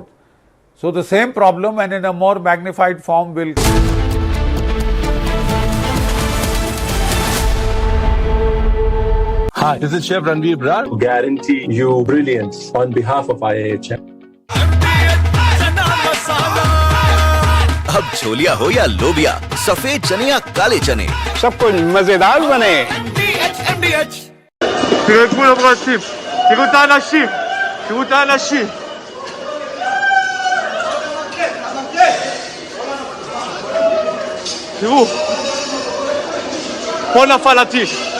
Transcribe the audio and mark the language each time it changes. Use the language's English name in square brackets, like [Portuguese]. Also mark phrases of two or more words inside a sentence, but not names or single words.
[English] So the same problem, and in a more magnified form, will. Hi, this is Chef Ranveer Brar. Guarantee you brilliance on behalf of IAHM. [Hindi] अब छोलिया हो या लोबिया, सफेद चने या काले चने, सब कुछ मजेदार बने। [Hebrew] תראו את כולם רצים, תראו את האנשים, תראו את האנשים. תראו, פה נפל הטיל.